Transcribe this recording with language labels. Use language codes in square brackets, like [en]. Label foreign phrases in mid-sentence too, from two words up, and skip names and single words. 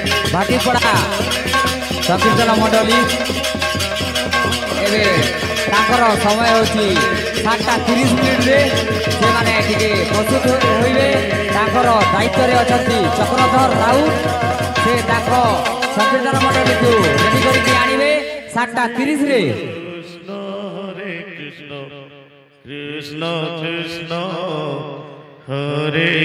[or] ଭାଟିପଡ଼ା ସଂକୀର୍ତ୍ତନ ମଣ୍ଡଳୀ ଏବଂ ତାଙ୍କର ସମୟ ହେଉଛି 7:30 ରେ ସେ ମାନେ ଟିକେ ପ୍ରସ୍ତୁତ ହୋଇବେ ତାଙ୍କର ଦାୟିତ୍ୱ ରେ ଅଛନ୍ତି ଚକ୍ରଧର ରାଉତ ସେ ତାଙ୍କ ସଂକୀର୍ତ୍ତନ ମଣ୍ଡଳୀ କୁ ରେଡି କରିକି ଆଣିବେ 7:30 ରେ [sa] कृष्ण कृष्ण कृष्ण हरे